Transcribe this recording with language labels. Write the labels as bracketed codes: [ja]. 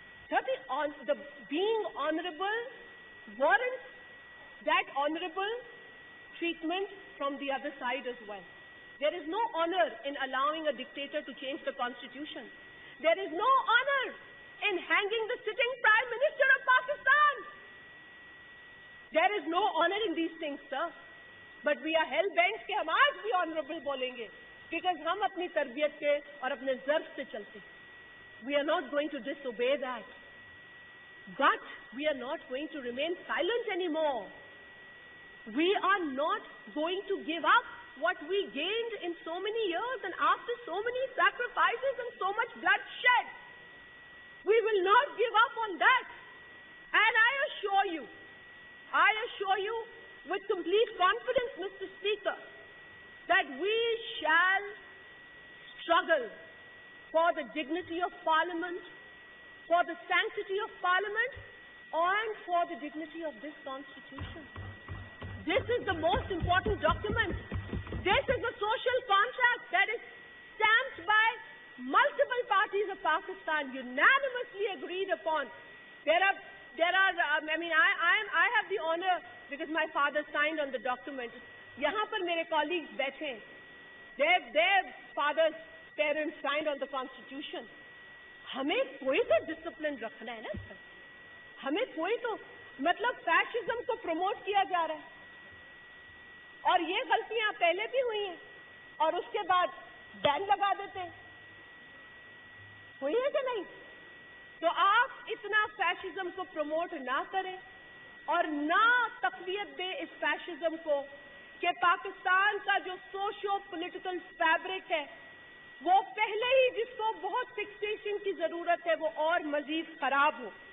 [en] Sir, the being honorable warrants that honorable treatment from the other side as well. There is no honor in allowing a dictator to change the constitution. There is no honor in hanging the sitting Prime Minister of Pakistan. There is no honor in these things, sir. But we are hell-bent [ur] کہ ہم آج بھی honorable بولیں گے because ہم اپنی تربیت کے اور اپنے ظرف سے چلتے ہیں. [en] We are not going to disobey that. But we are not going to remain silent anymore. We are not going to give up what we gained in so many years and after so many sacrifices and so much bloodshed. We will not give up on that. And I assure you with complete confidence, Mr. Speaker, that we shall struggle for the dignity of Parliament, for the sanctity of Parliament, and for the dignity of this Constitution. This is the most important document. This is the social contract that is stamped by multiple parties of Pakistan, unanimously agreed upon. I have the honor, because my father signed on the document. [ur] Yahan par mere colleagues baithe hain. [en] Their fathers, parents signed on the Constitution. [ur] ہمیں کوئی تو discipline رکھنا ہے نا سر. ہمیں کوئی تو مطلب فیشزم کو پروموٹ کیا جا رہا ہے اور یہ غلطیاں پہلے بھی ہوئی ہیں اور اس کے بعد بین لگا دیتے ہیں. ہوئی ہے کہ نہیں؟ تو آپ اتنا فیشزم کو پروموٹ نہ کریں اور نہ تقویت دیں اس فیشزم کو کہ پاکستان کا جو سوشو پولیٹیکل فیبرک ہے وہ پہلے ہی جس کو بہت فکسیشن کی ضرورت ہے وہ اور مزید خراب ہو.